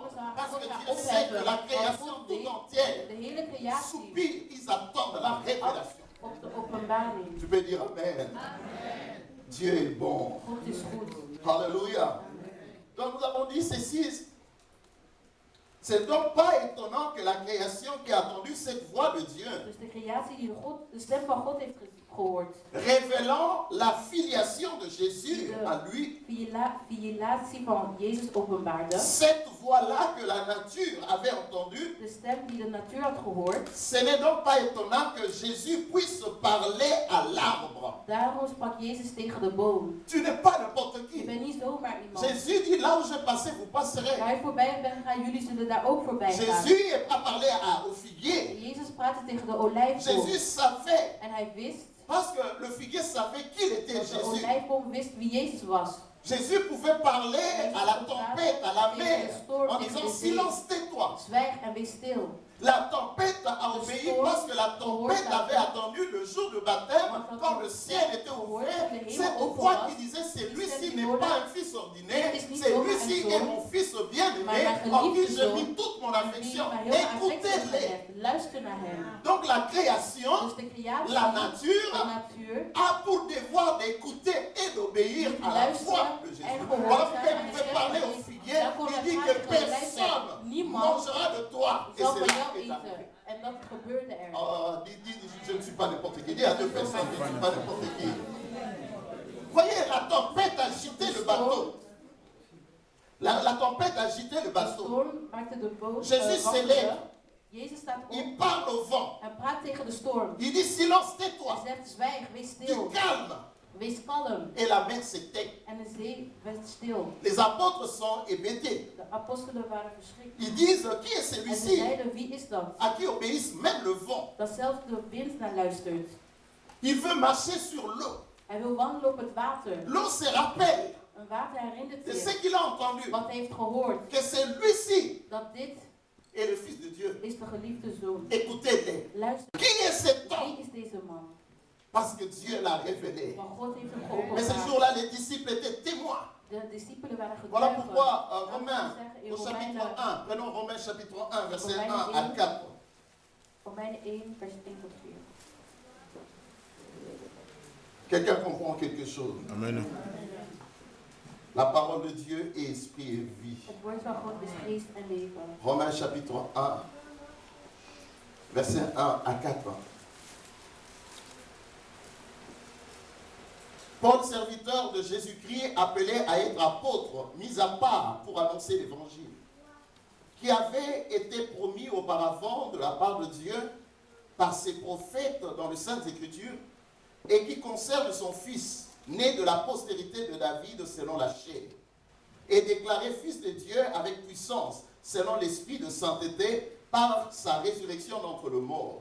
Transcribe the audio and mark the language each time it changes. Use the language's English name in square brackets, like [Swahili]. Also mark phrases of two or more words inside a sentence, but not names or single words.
[French] Parce que Dieu sait que la création tout entière [Dutch] De hele creatie [French] soupire, ils attendent la révélation. [Dutch] op de openbaring. [French] Tu peux dire Amen. Dieu est bon. [Dutch] God is goed. [French] Alléluia. Donc nous avons dit ceci. C'est donc pas étonnant que la création qui a attendu cette voix de Dieu, [Dutch] Dus de creatie die de stem van God heeft gehoord. [French] révélant la filiation de Jésus à lui, [Dutch] Filiatie van Jezus openbaarde. [French] cette voix-là que la nature avait entendue, [Dutch] De stem die de natuur had gehoord. [French] ce n'est donc pas étonnant que Jésus puisse parler à l'arbre. [Dutch] Daarom sprak Jezus tegen de boom. [French] Tu n'es pas n'importe [Dutch] Je [French] qui. [Dutch] bent niet zomaar iemand. [French] Jésus dit, là où je passais, vous [Dutch] Waar [French] passerez. [Dutch] ik voorbij ben gaan, jullie zullen daar ook voorbij gaan. [French] Jésus a parlé au figuier. [Dutch] Jezus praatte tegen de olijfboom. [French] Jésus savait, [Dutch] En hij wist, [French] parce que le figuier savait qu'il était [Dutch] dat de [French] Jésus. [Dutch] olijfboom wist wie Jezus was. [French] Jésus pouvait parler à la tempête, à la mer, en disant silence, tais-toi. [Dutch] Zwijg en wees stil. [French] La tempête a obéi parce que la tempête avait attendu le jour du baptême, quand le ciel était ouvert. C'est pourquoi il disait, celui-ci n'est pas un fils ordinaire, celui-ci est mon fils bien-aimé, en qui je mis toute mon affection. Écoutez-les. [Dutch] Luister naar hem. [French] Donc la création, [Dutch] Dus de creatie, [French] la [Dutch] de [French] nature, [Dutch] natuur, [French] a pour devoir d'écouter et d'obéir à la voix de Jésus. Voilà pourquoi il pouvait parler au figuier, il dit que personne mangera de toi. Et [Dutch] zal [French] c'est [Dutch] van [French] là [Dutch] jou [French] qu'est arrivé. [Dutch] eten. En dat gebeurde er. [French] Je ne suis pas n'importe qui. Dis à deux personnes, je ne suis pas n'importe qui. Voyez, la tempête a agité le bateau. La tempête a agité le [Dutch] De [French] bateau. [Dutch] storm maakte de boot [French] Jésus [Dutch] wankelen. [French] s'élève. [Dutch] Jezus staat op [French] Il parle au vent. [Dutch] en praat tegen de storm. [French] Il dit silence, [Dutch] Hij [French] tais-toi. [Dutch] zegt, zwijg, wees [French] Du [Dutch] stil. [French] calme. [Dutch] Wees kalm. [French] Et la mer s'est tait. [Dutch] En de zee werd stil. [French] Les apôtres sont hébétés. [Dutch] De apostelen waren verschrikt. [French] Ils disent, qui est [Dutch] En ze [French] celui-ci [Dutch] zeiden, wie is dat? [French] à qui obéissent même le vent? [Dutch] Dat zelfs de wind naar luistert. [French] Il veut marcher sur l'eau. [Dutch] Hij wil wandelen op het water. [French] L'eau se rappelle [Dutch] Een water herinnert [French] de ce [Dutch] zich [French] qu'il a entendu, [Dutch] wat hij heeft gehoord. [French] que c'est lui-ci [Dutch] Dat dit [French] est le Fils de Dieu. [Dutch] is de geliefde zoon. [French] Écoutez-les. [Dutch] Luister, [French] Qui est cet homme? [Dutch] wie is deze man? [French] Parce que Dieu l'a révélé. [Dutch] Want God heeft hem [French] Mais ce [Dutch] geopenbaard. [French] jour-là, les disciples étaient témoins. [Dutch] De discipelen waren [French] Voilà [Dutch] getuigen. [French] pourquoi [Dutch] Laten we [French] Romains, [Dutch] zeggen, in [French] au chapitre [Dutch] Romeinen, [French] 1, prenons Romains chapitre 1, verset 1 [Dutch] Romeinen [French] à [Dutch] 1. [French] 4. [Dutch] Romeinen 1, vers 1 tot 4. [French] Quelqu'un comprend quelque chose? Amen. La parole de Dieu est esprit et vie. [Dutch] Het woord van God is geest en leven. [French] Romains chapitre 1, verset 1 à 4. Paul, serviteur de Jésus-Christ, appelé à être apôtre, mis à part pour annoncer l'évangile, qui avait été promis auparavant de la part de Dieu par ses prophètes dans les Saintes Écritures, et qui concerne son Fils, né de la postérité de David selon la chair, et déclaré Fils de Dieu avec puissance, selon l'Esprit de sainteté, par sa résurrection d'entre les morts.